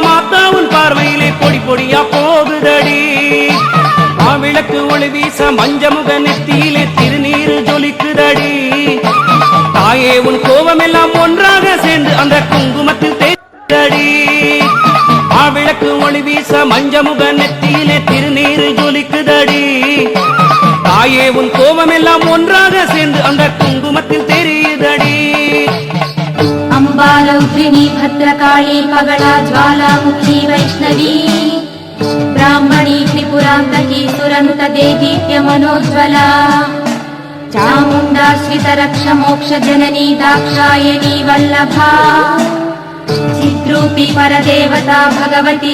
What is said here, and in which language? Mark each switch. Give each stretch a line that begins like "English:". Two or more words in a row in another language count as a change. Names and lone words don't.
Tamil: மாத்தா உன் பார்வையிலே பொடி பொடியா போகுதடி மாவிளக்கு ஒளி வீச மஞ்சமுக நெத்தியிலே திருநீரு ஜொலிக்குதடி தாயே உன் கோபமெல்லாம் ஒன்றாக சேர்ந்து அந்த குங்குமத்தில் தேய்தடி மாவிளக்கு ஒளி வீச மஞ்சமுக நெத்தியிலே திருநீரு ஜொலிக்குதடி தாயே உன் கோபமெல்லாம் ஒன்றாக சேர்ந்து அந்த குங்குமத்தில் தெரியுதடி
Sanskrit: अंबा रौद्रिणी भद्रकाली पगला ज्वालामुखी वैष्णवी ब्राह्मणी त्रिपुरान्तकी सुरनुत देदीप्य मनोज्वला चामुण्डाश्रित रक्ष मोक्ष जननी दाक्षायणी वल्लभा चिद्रूपी परदेवता भगवती